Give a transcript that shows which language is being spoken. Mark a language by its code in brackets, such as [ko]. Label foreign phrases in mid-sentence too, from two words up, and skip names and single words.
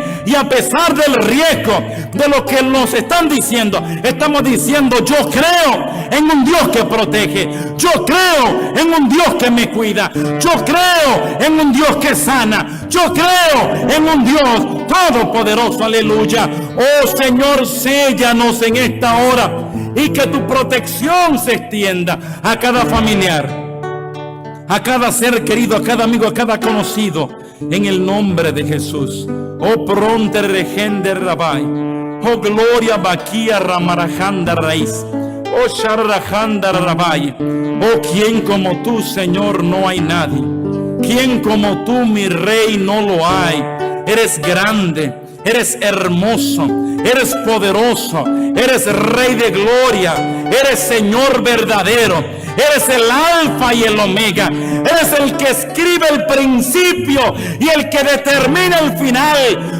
[es] Y a pesar del riesgo de lo que nos están diciendo, estamos diciendo: yo creo en un Dios que protege, yo creo en un Dios que me cuida, yo creo en un Dios que sana, yo creo en un Dios todopoderoso. Aleluya. Oh Señor, séllanos en esta hora y que tu protección se extienda a cada familiar, a cada ser querido, a cada amigo, a cada conocido, en el nombre de Jesús. Oh pronte regende Rabai. Oh gloria Baquía Ramarajanda Raíz. Oh Sharrajanda Rabai. Oh, quien como tú, Señor, no hay nadie. Quien como tú, mi Rey, no lo hay. Eres grande, eres hermoso, eres poderoso, eres Rey de gloria, eres Señor verdadero, eres el Alfa y el Omega, eres el que escribe el principio y el que determina el final.